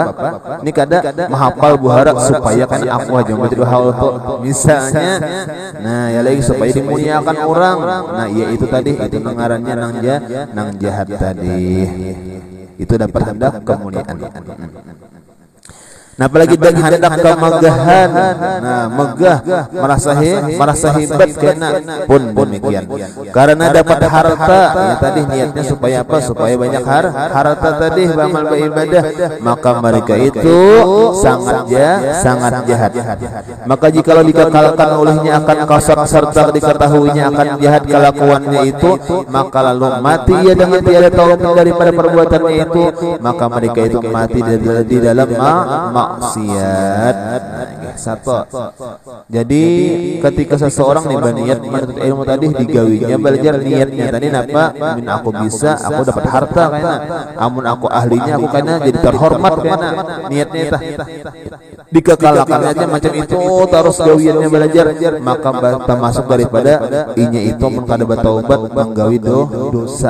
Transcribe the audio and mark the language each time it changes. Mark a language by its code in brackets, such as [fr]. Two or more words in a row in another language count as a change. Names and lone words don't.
[bjn] Ini kada mahapal buhara supaya kan aku aja baca 2 haul tuh misalnya. Nah, ya lagi supaya dimuliakan orang. Nah, iya itu tadi itu ngarannya nang jahat tadi. Itu dapat hendak kemuliaan. Nah, apalagi dan hendak kemegahan. Nah, megah merasa hebat kena pun demikian. Karena dapat harta, ya tadi niatnya supaya apa? Supaya banyak harta tadi beramal beribadah, maka mereka itu sangat jahat. [ms] Maka jikalau dikekalkan olehnya akan kasar serta diketahuinya akan jahat kelakuannya itu, maka lalu mati ia dengan tiada taubat daripada perbuatannya itu, maka mereka itu mati di dalam maksiat. [bjn] Satu. Jadi ketika seseorang nih berniat menuntut ilmu tadi digawinya belajar niatnya tadi napa? Min aku bisa, aku dapat harta kayaknya. Amun aku ahlinya aku kayaknya jadi terhormat kayaknya. Niatnya tah. Dikekalkan aja macam itu terus gawiannya belajar, maka termasuk daripada inya itu mun kada bertaubat menggawi dosa.